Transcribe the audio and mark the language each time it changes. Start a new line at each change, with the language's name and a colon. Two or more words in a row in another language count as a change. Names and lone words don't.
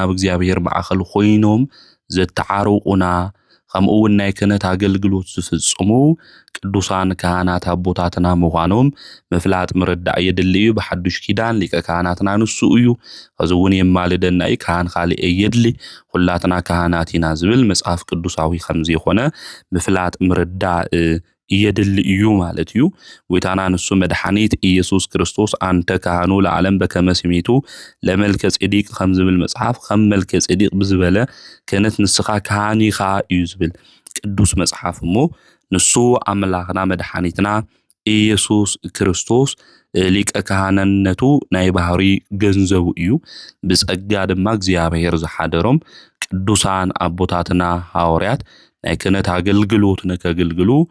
Tigrinya: ኣብ እግዚኣብሔር ማእኸል ኮይኖም ዘተዓርቁና ከምኡ እውን ናይ ክህነት ኣገልግሎት ዝፍጽሙ ቅዱሳን ካህናት ኣቦታትና ምዃኖም ምፍላጥ ምርዳእ የድሊ እዩ። ብሓዱሽ ኪዳን ሊቀ ካህናትና ንሱ እዩ። ከዚ እውን የማልደና እዩ ካህን ካልእ የድሊ ኩላትና ካህናት ኢና ዝብል መጽሓፍ ቅዱሳዊ ከምዚ የኾነ ምፍላጥ ምርዳእ የድሊ እዩ ማለት እዩ። ጎይታና ንሱ መድኃኒት ኢየሱስ ክርስቶስ
Geez: አንተ ካህኑ ለዓለም በከመ ስሚቱ ለመልከ ጼዴቅ
Tigrinya: ከም ዝብል መጽሓፍ ከም መልከ ጼዴቅ ብዝበለ ክህነት ንስኻ ካህን ኢኻ እዩ ዝብል ቅዱስ መጽሓፍ እሞ ንሱ ኣምላኽና መድኃኒትና ኢየሱስ ክርስቶስ ሊቀ ካህንነቱ ናይ ባህሪ ገንዘቡ እዩ። ብጸጋ ድማ እግዚአብሔር ዝሓደሮም ቅዱሳን ኣቦታትና ሐዋርያት ናይ ክህነት ኣገልግሎት ንከገልግሉ